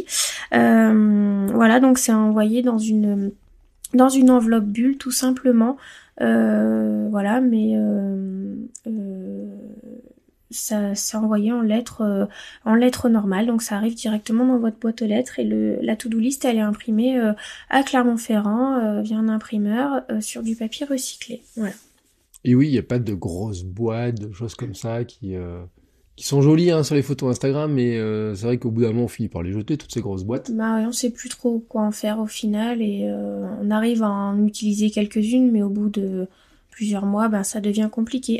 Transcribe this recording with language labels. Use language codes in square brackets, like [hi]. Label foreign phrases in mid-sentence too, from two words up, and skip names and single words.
[fr] Voilà, donc c'est envoyé dans une enveloppe bulle tout simplement. Voilà, mais ça c'est envoyé en lettres normales, donc ça arrive directement dans votre boîte aux lettres et la [en] to-do list [fr] elle est imprimée à Clermont-Ferrand via un imprimeur sur du papier recyclé. Voilà. Et oui, il n'y a pas de grosses boîtes, de choses comme ça qui sont jolies sur les photos Instagram, mais c'est vrai qu'au bout d'un moment on finit par les jeter, toutes ces grosses boîtes. Bah on sait plus trop quoi en faire au final et on arrive à en utiliser quelques-unes, mais au bout de plusieurs mois, ça devient compliqué.